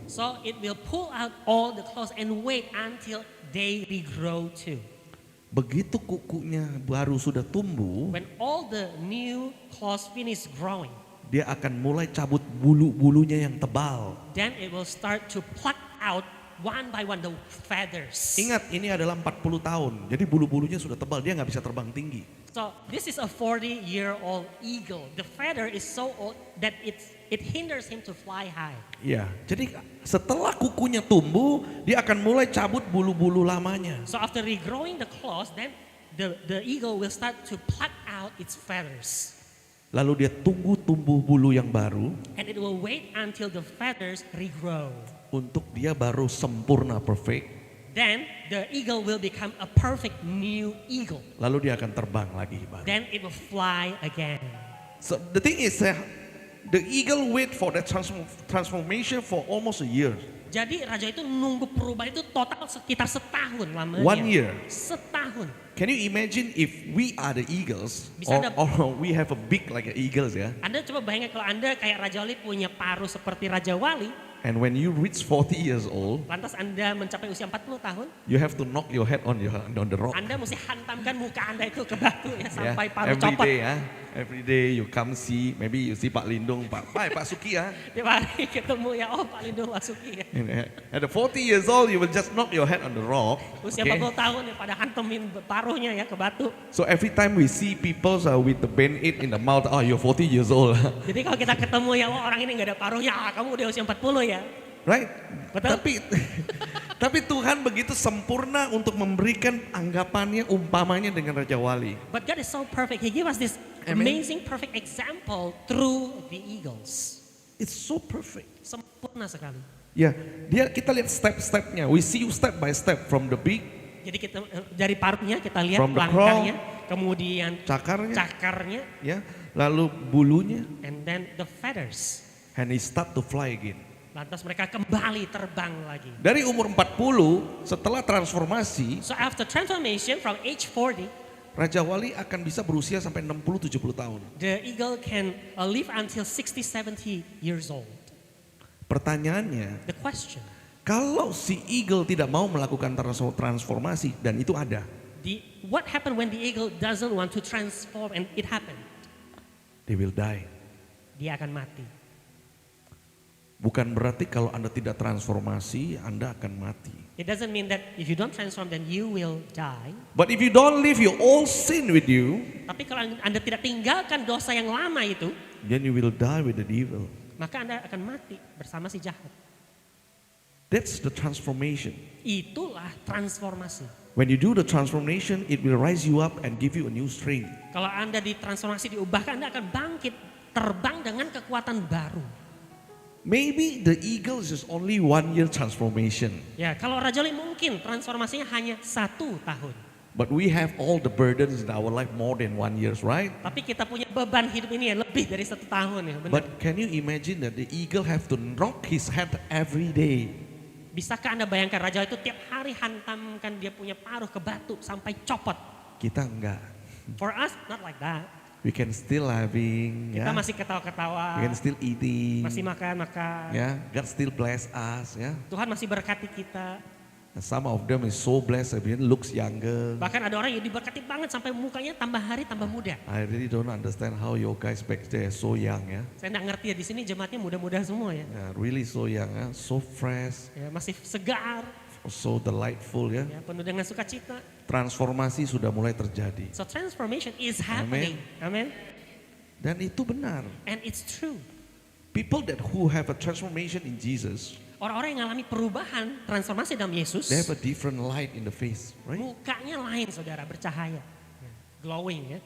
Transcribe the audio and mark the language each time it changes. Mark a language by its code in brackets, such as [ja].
[en] So it will pull out all the clothes and wait until they regrow too. [id] Begitu kukunya baru sudah tumbuh, [en] When all the new clothes finish growing, [id] dia akan mulai cabut bulu-bulunya yang tebal. [en] then it will start to pluck out one by one the feathers. [id] Ingat, ini adalah 40 tahun, jadi bulu-bulunya sudah tebal, dia nggak bisa terbang tinggi. [en] So this is a 40-year-old eagle. The feather is so old that it hinders him to fly high. [id] Ya, jadi setelah kukunya tumbuh, dia akan mulai cabut bulu-bulu lamanya. [en] So after regrowing the claws, then the eagle will start to pluck out its feathers. [id] Lalu dia tunggu tumbuh bulu yang baru, [en] And it will wait until the feathers regrow. [id] untuk dia baru sempurna, perfect. [en] Then the eagle will become a perfect new eagle. [id] Lalu dia akan terbang lagi baru. [en] Then it will fly again. So the thing is, the eagle wait for that transformation for almost a year. [id] Jadi raja itu nunggu perubahan itu total sekitar setahun lamanya. [en] 1 year. [id] Setahun. [en] Can you imagine if we are the eagles, [id] Bisa [en] or we have a beak like an eagles, ya? [id] Anda coba bayangkan kalau Anda kayak Raja Wali punya paruh seperti Raja Wali, [en] And when you reach 40 years old, [id] lantas Anda mencapai usia 40 tahun, [en] you have to knock your head on the rock. [id] Anda mesti hantamkan muka Anda itu ke batu ya sampai [en] Yeah, [id] paruh [en] every [id] copot. [en] day, every day you come see, maybe you see Pak Lindung, Pak Suki, [id] Tiap hari ketemu ya, oh Pak Lindung Masuki ya. [en] At the 40 years old, you will just knock your head on the rock. [id] Usia [en] Okay? [id] 40 tahun ya pada hantemin paruhnya ya ke batu. [en] So every time we see people with the band-aid in the mouth, oh, you're 40 years old. [id] Jadi kalau kita ketemu ya, oh orang ini nggak ada paruhnya, kamu udah usia 40 ya. [en] Right? [id] Betul. Tapi Tuhan begitu sempurna untuk memberikan anggapannya, umpamanya dengan Raja Wali. [en] But God is so perfect. He gave us this Amen. amazing perfect example through the eagles. It's so perfect. [id] Sempurna sekali. Ya, kita lihat step-stepnya. [en] We see you step by step from the beak, [id] Jadi kita dari paruhnya kita lihat [en] From the [id] langkahnya, kemudian cakarnya, cakarnya, ya, lalu bulunya, [en] and then the feathers. and he start to fly again. [id] Lantas mereka kembali terbang lagi. Dari umur 40, setelah transformasi, [en] So after transformation from age 40, [id] Raja Wali akan bisa berusia sampai 60-70 tahun. [en] the eagle can live until 60-70 years old. [id] Pertanyaannya, [en] The question, [id] kalau si eagle tidak mau melakukan transformasi, dan itu ada, [en] what happened when the eagle doesn't want to transform and it happened? they will die. [id] Dia akan mati. Bukan berarti kalau Anda tidak transformasi, Anda akan mati. [en] It doesn't mean that if you don't transform then you will die. But if you don't leave your old sin with you, [id] Tapi kalau Anda tidak tinggalkan dosa yang lama itu, [en] then you will die with the devil. [id] maka Anda akan mati bersama si jahat. [en] That's the transformation. [id] Itulah transformasi. [en] When you do the transformation, it will rise you up and give you a new strength. [id] Kalau Anda ditransformasi, diubahkan, Anda akan bangkit, terbang dengan kekuatan baru. [en] Maybe the eagle is just only 1 year transformation. [id] Ya, kalau Raja Wali mungkin transformasinya hanya 1 tahun. [en] But we have all the burdens in our life more than 1 year, right? [id] Tapi kita punya beban hidup ini ya lebih dari 1 tahun ya, benar. [en] But can you imagine that the eagle have to knock his head every day? [id] Bisakah Anda bayangkan Raja Wali itu tiap hari hantamkan dia punya paruh ke batu sampai copot? Kita enggak. [en] For us, not like that. We can still having, [id] Kita ya. masih ketawa-ketawa, [en] We can still eating. [id] masih makan-makan. [en] Yeah, God still bless us, yeah. [id] Tuhan masih berkati kita. [en] And some of them is so blessed, even looks younger. [id] Bahkan ada orang yang diberkati banget sampai mukanya tambah hari tambah muda. [en] I really don't understand how your guys back there so young, yeah. [id] Saya nggak ngerti ya, di sini jemaatnya muda-muda semua ya. [en] Yeah, really so young, yeah. So fresh, [id] Ya, masih segar, [en] so delightful, yeah. [id] ya, penuh dengan sukacita. Transformasi sudah mulai terjadi. [en] So transformation is happening. Amen. [id] Dan itu benar. [en] And it's true. People who have a transformation in Jesus, [id] Orang-orang yang mengalami perubahan, transformasi dalam Yesus, [en] they have a different light in the face, right? [id] mukanya lain saudara, bercahaya. Ya, glowing ya.